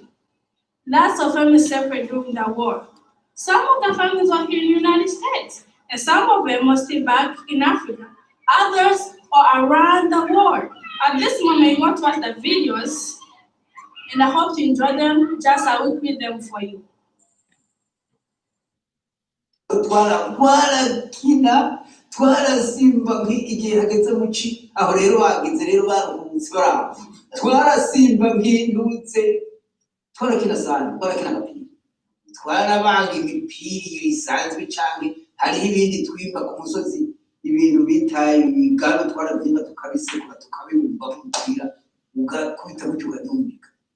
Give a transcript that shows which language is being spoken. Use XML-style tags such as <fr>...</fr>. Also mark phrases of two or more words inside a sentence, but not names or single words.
<en>Lots of families separated during the war. Some of the families were here in the United States, and some of them are still back in Africa. Others are around the world. At this moment, you want to watch the videos, and I hope you enjoy them just as we put them for you.</en> <rn>twarakina twarasimba nk'igihe hageze mu ci aho rero bagize rero baruhutse baraho twarasimba nk'indutse twarakina sana twarakina agapira twarabanga imipira iyo isanzwe canke hariho ibindi twimba ku musozi ibintu bita imigano twarabyimba tukabisekura tukabibumba mupira ugakubita gutyo ugadumika.</rn>